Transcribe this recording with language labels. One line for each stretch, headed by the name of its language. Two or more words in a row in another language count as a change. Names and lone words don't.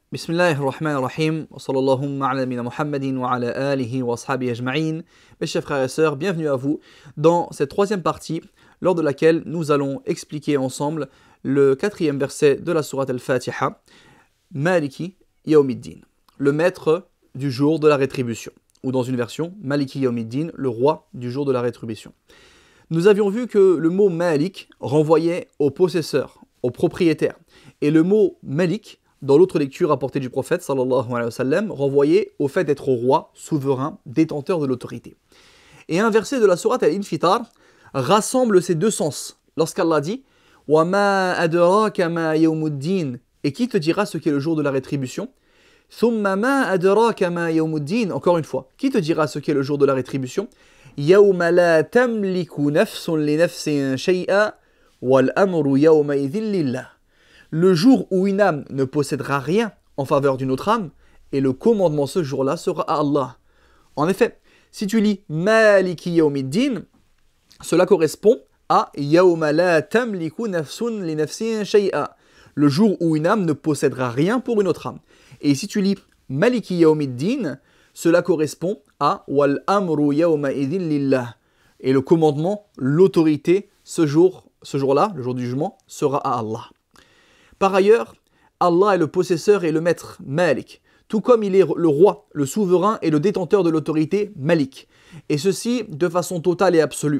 Arabic: بسم الله الرحمن الرحيم وصلى الله على نبينا محمد وعلى آله وأصحابه أجمعين.
French: Mes chers frères et sœurs, bienvenue à vous dans cette troisième partie, lors de laquelle nous allons expliquer ensemble le quatrième verset de la sourate Al-Fatiha,
Arabic: مالك يوم الدين,
French: le maître du jour de la rétribution, ou dans une version,
Arabic: ملك يوم الدين,
French: le roi du jour de la rétribution. Nous avions vu que le mot Malik renvoyait au possesseur, au propriétaire, et le mot Malik, dans l'autre lecture apportée du prophète,
Arabic: صلى الله عليه وسلم,
French: renvoyait au fait d'être roi, souverain, détenteur de l'autorité. Et un verset de la sourate Al-Infitar rassemble ces deux sens. Lorsqu'Allah dit «
Arabic: وما أدراك ما يوم الدين
French: » et qui te dira ce qu'est le jour de la rétribution? «
Arabic: ثم ما أدراك ما يوم الدين
French: » encore une fois, qui te dira ce qu'est le jour de la rétribution? «
Arabic: يوم لا تملك نفس لنفس شيئا والأمر يومئذ لله
French: » le jour où une âme ne possédera rien en faveur d'une autre âme, et le commandement ce jour-là sera à Allah. En effet, si tu lis
Arabic: مالك يوم الدين,
French: cela correspond à
Arabic: يوم لا تملك نفس لنفس شيئا,
French: le jour où une âme ne possédera rien pour une autre âme. Et si tu lis
Arabic: ملك يوم الدين,
French: cela correspond à
Arabic: والأمر يومئذ لله,
French: et le commandement, l'autorité, ce jour-là, le jour du jugement, sera à Allah. Par ailleurs, Allah est le possesseur et le maître, Malik, tout comme il est le roi, le souverain et le détenteur de l'autorité, Malik, et ceci de façon totale et absolue.